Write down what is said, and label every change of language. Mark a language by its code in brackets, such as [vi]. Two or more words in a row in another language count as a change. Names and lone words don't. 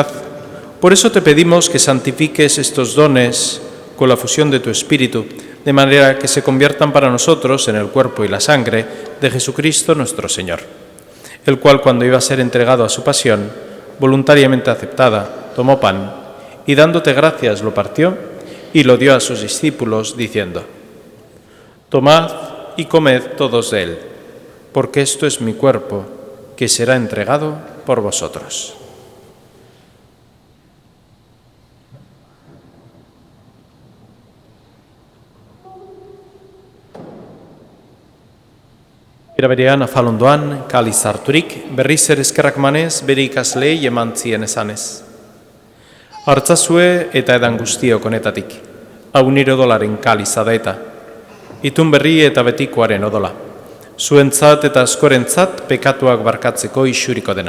[es] Por eso te pedimos que santifiques estos dones con la fusión de tu Espíritu, de manera que se conviertan para nosotros en el cuerpo y la sangre de Jesucristo nuestro Señor, el cual, cuando iba a ser entregado a su pasión, voluntariamente aceptada, tomó pan y, dándote gracias, lo partió y lo dio a sus discípulos, diciendo: Tomad y comed todos de él, porque esto es mi cuerpo, que será entregado por vosotros. [eu] Era berean afalondoan, kaliz harturik, berriz ere eskerrak manez, bere ikasleei eman zien esanez. Hartzazue eta edan guztiok honetatik, hau nire odolaren kaliza da eta, itun berri eta betikoaren odola, zuentzat eta askorentzat pekatuak barkatzeko isuriko dena.